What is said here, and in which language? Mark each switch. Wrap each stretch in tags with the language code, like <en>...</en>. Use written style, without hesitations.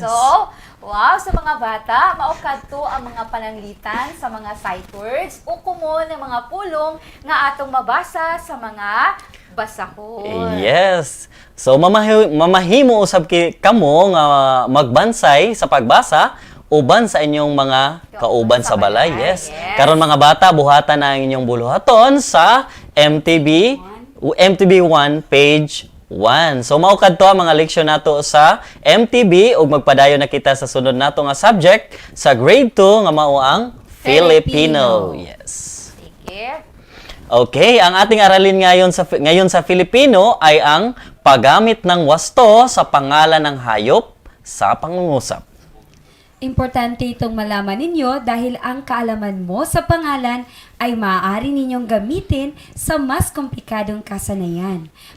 <ceb>So, wow, sa mga bata, maukadto ang mga pananglitan sa mga sight words o common ng mga pulong nga atong mabasa sa mga basahon.</ceb> <en>Yes.</en> <ceb>So mamahimo usab kamo nga magbansay sa pagbasa uban sa inyong mga kauban sa balay.</ceb> <en>Yes.</en> <ceb>Karon mga bata, buhatan na ang inyong buluhaton sa MTB 1 page 1. So maukad to ang mga leksyon nato sa MTB ug magpadayon na kita sa sunod nato nga subject sa grade 2 nga mao ang Filipino.</ceb> <en>Yes.</en> <ceb>Sige.</ceb> <tl>Okay, ang ating aralin ngayon sa Filipino ay ang paggamit ng wasto sa pangalan ng hayop sa pangungusap. Importante itong malaman ninyo dahil ang kaalaman mo sa pangalan ay maaari ninyong gamitin sa mas komplikadong kasanayan.</tl>